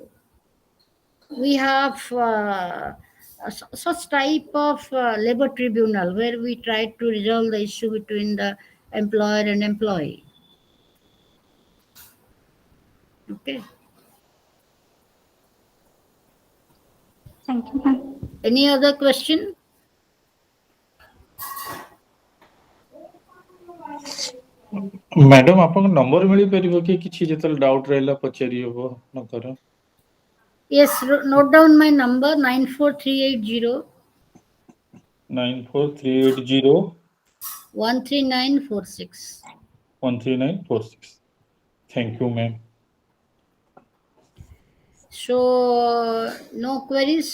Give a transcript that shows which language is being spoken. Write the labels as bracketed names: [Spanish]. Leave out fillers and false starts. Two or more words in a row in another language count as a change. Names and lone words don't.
[English] We have such type of labor tribunal where we try to resolve the issue between the employer and employee. Okay. Thank you, ma'am. Any other question? [Odia] ମ୍ୟାଡାମ ଆପଣଙ୍କ ନମ୍ବର ମିଳିପାରିବ କି କିଛି ଯେତେବେଳେ ଡାଉଟ୍ ରହିଲା ପଚାରି ହବ ଆପଣଙ୍କର? [English] Yes, note down my number 94380 9438013946. 13946. Thank you, ma'am. So, no queries.